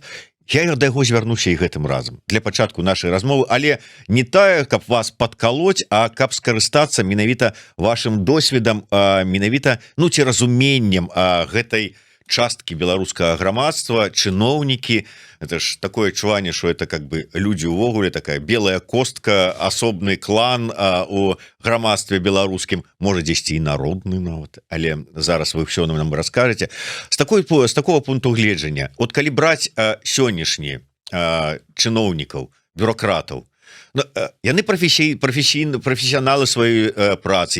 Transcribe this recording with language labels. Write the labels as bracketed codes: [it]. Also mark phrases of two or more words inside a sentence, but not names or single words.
[be] Я да яго звярнуся і гэтым разам для пачатку нашай размовы, але не тая, каб вас падкалоць, а каб скарыстацца менавіта вашым досведам, менавіта, ну, ці разуменнем гэтай часткі беларускага грамадства, чыноўнікі. [ru] Это ж такое адчуванне, что это как бы [be] людзі увогуле, такая белая костка, асобны клан у грамадстве беларускім, можа дзесьці і народны нават, але зараз вы все нам раскажаце. З такого пункту гледжання, от калі браць сённяшні чыноўнікаў, бюрократаў, яны прафесіяналы сваёй працы.